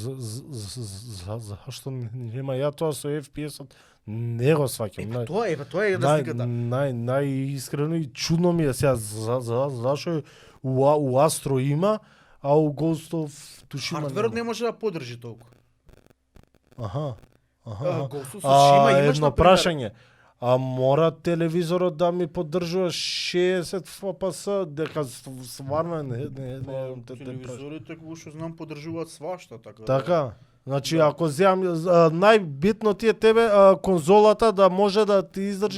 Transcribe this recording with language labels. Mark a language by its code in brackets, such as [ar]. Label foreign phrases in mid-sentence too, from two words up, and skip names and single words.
[mk] Зашто нема ја тоа со FPS-от? Не го сваќам. Тоа е разликата. Најискрено и чудно ми е сега зашо у Astro има, а у Ghost of Tsushima Хардверот не може да поддржи толку. Аха. Ghost of Tsushima имаш, едно например... прашање. А мора телевизорот да ми поддржува 60 FPS дека стварно не Телевизорите, како што знам, поддржуваат свашта, така. Така. Значи ако земам најбитно ти е тебе конзолата да може да ти издржи